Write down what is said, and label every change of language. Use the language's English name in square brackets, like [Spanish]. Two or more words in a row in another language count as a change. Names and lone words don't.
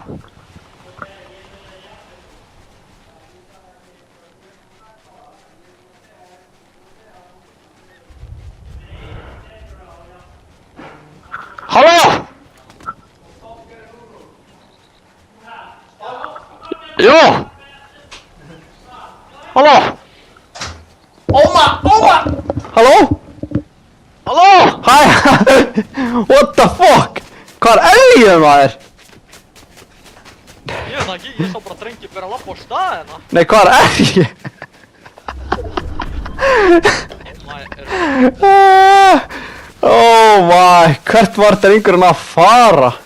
[Icelandic] Halló! Já! Halló! Óma! Halló? Halló? Hæ! [English] What the fuck? [Icelandic] Hvað er ég maður? Ég veit það ekki, ég sá bara drengi vera að labba á staðina. Nei, hvað er ég? [English] Oh my, [Icelandic] hvert var drengurinn að fara?